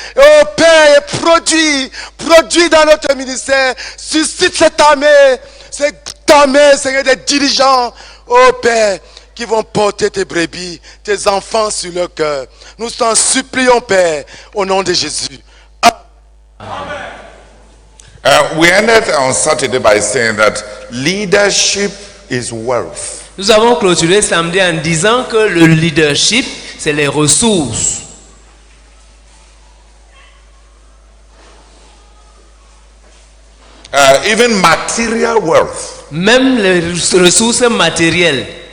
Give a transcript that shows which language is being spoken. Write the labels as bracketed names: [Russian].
[French] Oh Père, produit dans notre ministère, suscite cette armée, Seigneur, des dirigeants, oh Père, qui vont porter tes brebis, tes enfants sur leur cœur. Nous t'en supplions, Père, au nom de Jésus. Amen. [English] We ended on Saturday by saying that leadership is wealth. [French] Nous avons clôturé samedi en disant que le leadership, c'est les ressources. [English] Even material wealth. [French] Même les ressources matérielles.